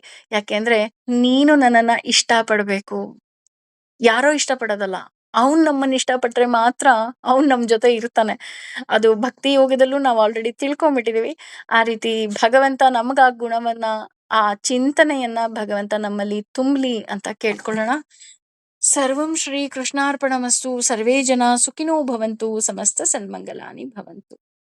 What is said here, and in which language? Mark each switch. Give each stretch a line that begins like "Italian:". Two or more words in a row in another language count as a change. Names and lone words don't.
Kannada: ಯಾಕೆಂದ್ರೆ ನೀನು ನನ್ನನ್ನ ಇಷ್ಟಪಡ್ಬೇಕು. ಯಾರೋ ಇಷ್ಟಪಡೋದಲ್ಲ. ಅವ್ನು ನಮ್ಮನ್ನ ಇಷ್ಟಪಟ್ರೆ ಮಾತ್ರ ಅವ್ನು ನಮ್ ಜೊತೆ ಇರ್ತಾನೆ. ಅದು ಭಕ್ತಿ ಯೋಗದಲ್ಲೂ ನಾವು ಆಲ್ರೆಡಿ ತಿಳ್ಕೊಂಡ್ಬಿಟ್ಟಿದೀವಿ. ಆ ರೀತಿ ಭಗವಂತ ನಮ್ಗ ಆ ಗುಣವನ್ನ, ಆ ಚಿಂತನೆಯನ್ನ ಭಗವಂತ ನಮ್ಮಲ್ಲಿ ತುಂಬ್ಲಿ ಅಂತ ಕೇಳ್ಕೊಳ್ಳೋಣ.
Sanskrit: ಸರ್ವಂ ಶ್ರೀ ಕೃಷ್ಣಾರ್ಪಣಮಸ್ತು. ಸರ್ವೇ ಜನ ಸುಖಿನೋ ಭವಂತು. ಸಮಸ್ತ ಸನ್ಮಂಗಲಾನಿ ಭವಂತು.